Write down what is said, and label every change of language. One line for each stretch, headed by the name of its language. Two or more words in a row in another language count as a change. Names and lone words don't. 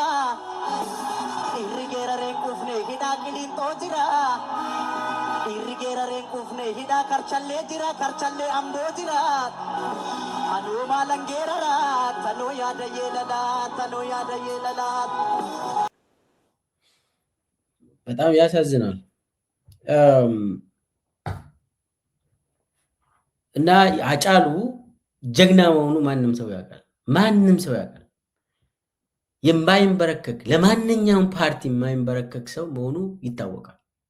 Oromo: Dhiirri geerareen quufne hidhaa qiliinxoo jira. Dhiirri geerareen quufne hidhaa karchallee jira, karchallee amboo jira. Anoo maalan geeraraa tanoo yaada yeelala, tanoo yaada yeelala.
Amharic: በጣም ያሳዝናል። እና ሃጫሉ ጀግና መሆኑ ማንም ሰው ያውቃል። ማንም ሰው ያውቃል። የማይንበረከክ ለማንኛውም ፓርቲ የማይንበረከክ ሰው መሆኑ ይታወቃል።